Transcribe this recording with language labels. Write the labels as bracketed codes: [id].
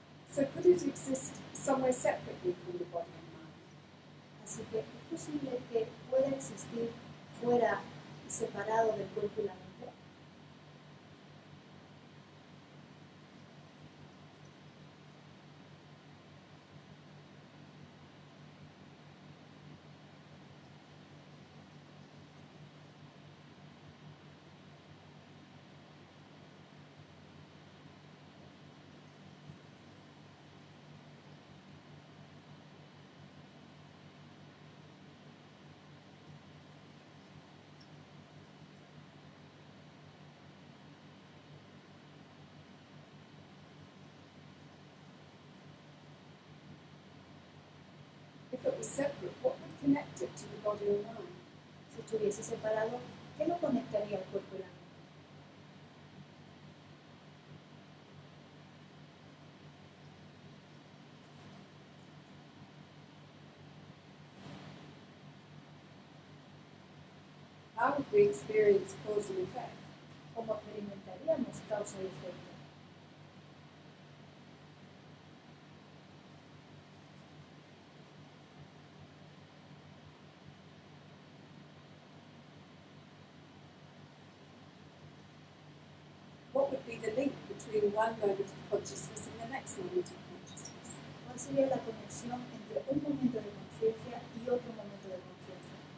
[en] So could it exist somewhere separately from the body and mind? [es] Así que es posible que pueda existir fuera y separado del cuerpo y la mente. [en] If it was separate, what would connect it to the body and mind? [es] Si estuviese separado, ¿qué lo conectaría al cuerpo y la mente? [en] How would we experience cause and effect? [es] ¿Cómo experimentaríamos causa y efecto? [en] What would be the link between one moment of consciousness and the next moment of consciousness? [es] ¿Cuál sería la conexión entre un momento de conciencia y otro momento de conciencia?